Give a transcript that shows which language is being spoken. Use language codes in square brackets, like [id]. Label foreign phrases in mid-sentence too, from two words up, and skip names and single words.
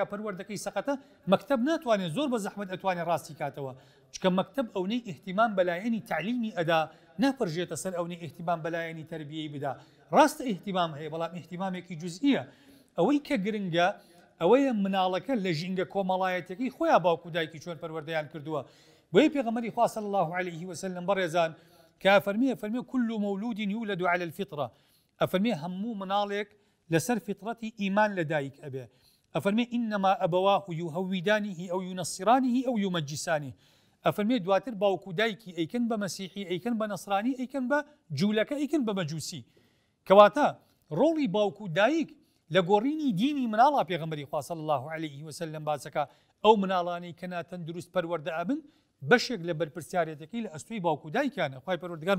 [ckb] پەروەردەکەی سەقەتە مەکتەب ناتوانێت زۆر بە زەحمەت ئەتوانێت ڕاستی کاتەوە چکە مەکتەب ئەوەی ئیحتیمام بەلایەنی تعلیمی ئەدا ناپەرژێتە سەر ئەوەی ئیحتیمام بەلایەنی تەربیەی بدا ڕاستە ئیحتیمام هەیە بەڵام ئیحتیمامێکی جوزئیە ئەوەی کە گرنگە ئەوەیە مناڵەکە لە ژینگە کۆمەڵایەتەکەی خۆیان باوکو دایکی چۆن پەروەردەیان کردووە بۆیە پێغەمبەری خوا [ar] صلی الله عليه وسلم [ckb] بەڕێزان کە فەرمێ [ar] كل مولود يولد على الفطرة [ckb] ئەفەرمێ هەموو مناڵێک لەسەر فطرەتی ئیمان لە دایک ئەبێ ئەفەرمێ [ar] إنما أبواه يهودانه أو ينصرانه أو يمجسانه [ckb] ئەفەرمێ دواتر باوکو دایکی ئەیکەن بە مەسیحی ئەیکەن بە نەسرانی ئەیکەن بە جوولەکە ئەیکەن بە مەجووسی کەواتە ڕۆڵی باوکو دایک لە گۆڕینی دینی مناڵە پێغەمبەری خوا [ar] صلی الله عليه وسلم [ckb] باسەکە ئەو مناڵانەی کە ناتەندروست پەروەردە ئەبن بەشێک لە بەرپرسیارەتەکەی لە ئەستوی باوکو دایکیانە خوای پەروەردگار